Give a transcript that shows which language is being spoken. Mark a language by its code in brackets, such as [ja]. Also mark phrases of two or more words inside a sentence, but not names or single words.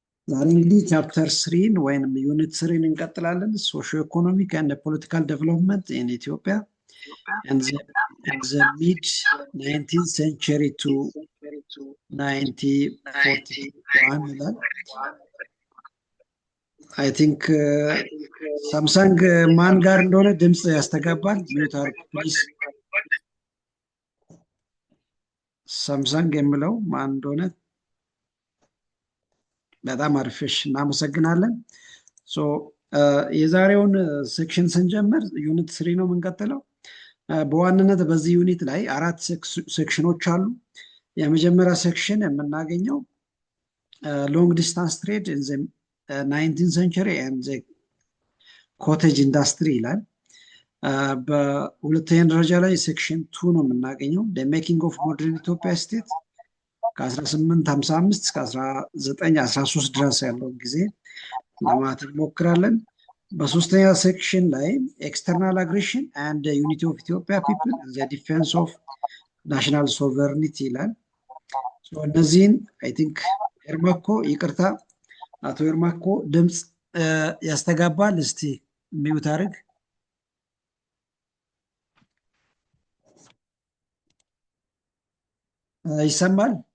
[am] ዛሬ እንግዲህ ቻፕተር 3 ወይንም ዩኒት 3 እንቀጥላለን። [en] Socio economic and political development in Ethiopia and the mid 19th century to 1941 [am] ይላል። [en] I think [am] ሳምሰንግ ማን ጋር እንደሆነ ድምፅ ያስተጋባል። ሚዩት አድርጉ ፕሊዝ። ሳምሰንግ የሚለው ማን እንደሆነ በጣም አሪፍሽ፣ እናመሰግናለን። የዛሬውን ሴክሽን ስንጀምር ዩኒት 3 ነው የምንቀጥለው። በዋናነት በዚህ ዩኒት ላይ 4 ሴክሽኖች አሉ። የመጀመሪያ ሴክሽን የምናገኘው [en] long distance trade in the 19th century and the cottage industry [am] ይላል። በሁለተኛ ደረጃ ላይ ሴክሽን 2 ነው የምናገኘው [en] the making of modern Ethiopia state [am] ከ1855 እስከ 1913 ድረስ ያለውን ጊዜ ለማየት እንሞክራለን። በሶስተኛ ሴክሽን ላይ [en] external aggression and the unity of Ethiopia people and the defense of national sovereignty [am] ይላል። እነዚህን [en] I think [am] ኤርማኮ፣ ይቅርታ አቶ ኤርማኮ ድምፅ ያስተጋባል። እስቲ ሚዩት አድርግ። ይሰማል?